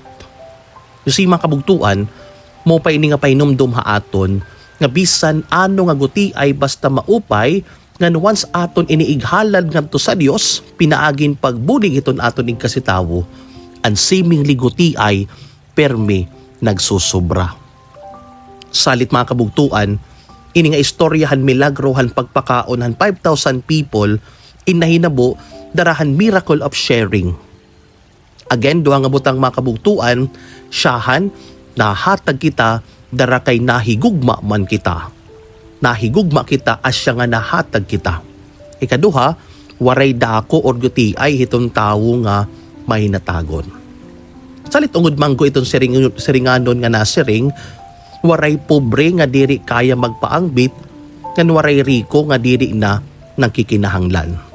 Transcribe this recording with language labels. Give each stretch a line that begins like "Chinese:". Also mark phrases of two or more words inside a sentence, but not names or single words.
Waray: Yung si mga kabugtuan, mo pa ini nga painumdum haaton nga bisan ano nga guti ay basta maupay nga once aton iniighalad ngadto sa Dios pinaagin pagbulig iton aton ing kasitawo ang seemingly guti ay perme nagsusobra. Salit mga kabugtuan, ini nga istoryahan milagrohan pagpakaon han 5,000 people inahinabo darahan
English: miracle of sharing.
Waray: Again, 2 nga butang mga kabugtuan, siyahan nahatag kita dara kay nahigugma man kita. Nahigugma kita asya nga nahatag kita. Ikaduha, waray dako or guti ay hitong tawo nga may natagon. Salit ungod manggo itong siringanon nga nasiring, waray pobre nga diri kaya magpaangbit, kan waray riko nga diri na nagkikinahanglan.